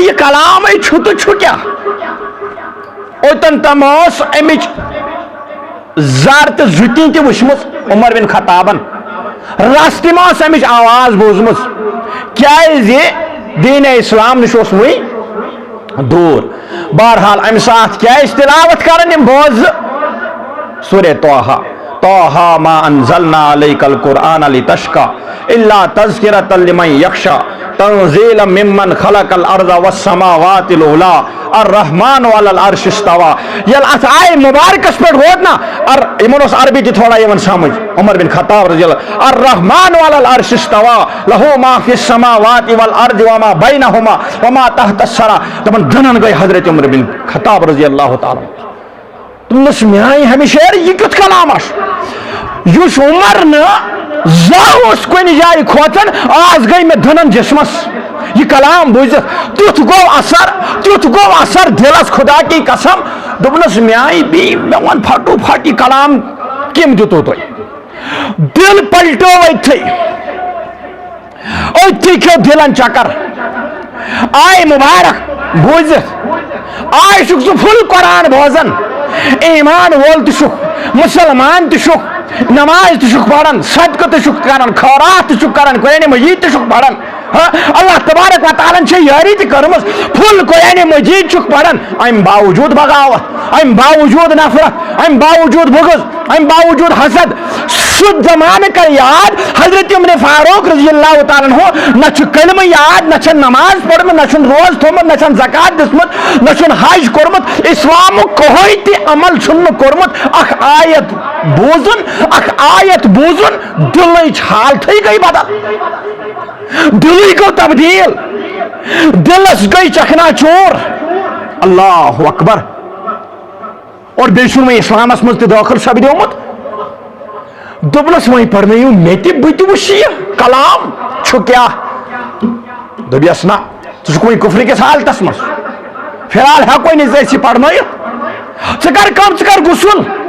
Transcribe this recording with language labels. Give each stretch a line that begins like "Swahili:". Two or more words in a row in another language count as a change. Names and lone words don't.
Kashmiri: یہِ کلامے چھُ تہٕ چھُ کیٛاہ اوٚتن تام ٲس امِچ زر تہٕ زُتی تہِ وٕچھمٕژ عمر بن خطابن رس تہِ ما ٲس امِچ آواز بوٗزمٕژ کیٛازِ دیٖنِ اسلام نِش اوس وُنہِ دوٗر بہرحال امہِ ساتہٕ کیٛاہ ٲسۍ تِلاوت کران یِم بوزٕ سورہ طٰہٰ
Arabic: طٰہٰ ما انزلنا علیک القرآن لتشقی الا تذکرۃ لمن یخشی تنزیلا ممن خلق الارض والسماوات العلی الرحمن علی العرش استوی
Kashmiri: ییٚلہِ اتھ آیہِ مُبارکس پٮ۪ٹھ ووت نا یِمن اوس عربی تہِ تھوڑا یِوان سمجھ عمر بن خطاب رضی اللہ
Arabic: الرحمن علی العرش استوی لہُ ما فی السماوات والارض وما بینہما وما تحت الثری
Kashmiri: دپان دٕنن گٔے حضرت عمر بن خطاب رضی اللہ تعالیٰ دوٚپنس میانہِ ہمیشہ یہِ کیُتھ کلام چھُ یُس عمر نہٕ زانٛہہ اوس کُنہِ جایہِ کھوژان آز گٔے مےٚ دٕنن جسمس یہِ کلام بوٗزِتھ تیُتھ گوٚو اثر دِلس
Urdu: خدا کی قسم
Kashmiri: دوٚپنس میانہِ بیٚیہِ مےٚ ووٚن پھٹو پھٹ یہِ کلام کٔمۍ دِتوٕ تۄہہِ دِل پلٹیو أتھی کھیوٚو دِلن چکر آیہِ مُبارک بوٗزِتھ آیہِ چھُکھ ژٕ فُل قرآن بوزان ایمان وول تہِ چھُکھ مُسلمان تہِ چھُکھ نماز تہِ چھُکھ پران صدقہٕ تہِ چھُکھ کران خٲرات تہِ چھُکھ کران قرآنِ مجیٖد تہِ چھُکھ پران اللہ تبارک و تعالیٰ چھےٚ یٲری تہِ کٔرمٕژ فُل قرآنِ مجیٖد چھُکھ پران امہِ باوجوٗد بغاوت امہِ باوجوٗد نفرت امہِ باوجوٗد بغض امہِ باوجوٗد حسد سُہ زمانہٕ کر یاد حضرت عمر فاروق
Arabic: رضی اللہ تعالیٰ عنہ
Kashmiri: نہ چھُ کلمہٕ یاد نہ چھےٚ نماز پٔرمٕژ نہ چھُنہٕ روز تھوٚمُت نہ چھَنہٕ زکات دِژمٕژ نہ چھُنہٕ حج کوٚرمُت اِسلامُک کٕہٕنۍ تہِ عمل چھُنہٕ کوٚرمُت اکھ آیت بوٗزُن دِلٕچ حالتھٕے گٔے بدل دِلٕے گوٚو تبدیٖل دِلس گٔے چکنا چوٗر
Arabic: اللہ اکبر
Kashmiri: اور بیٚیہِ چھُنہٕ وۄنۍ اسلامس منٛز تہِ دٲخل سپدیومُت دوٚپنس وۄنۍ پرنٲیِو مےٚ تہِ بہٕ تہِ وٕچھِ یہِ کلام چھُ کیٛاہ دوٚپیس نہ ژٕ چھُکھ وۄنۍ کُفرِ کِس حالتس منٛز فِلحال ہٮ۪کوے نہٕ ژٕ أسۍ یہِ پرنٲیِتھ ژٕ کر کٲم ژٕ کر غسُل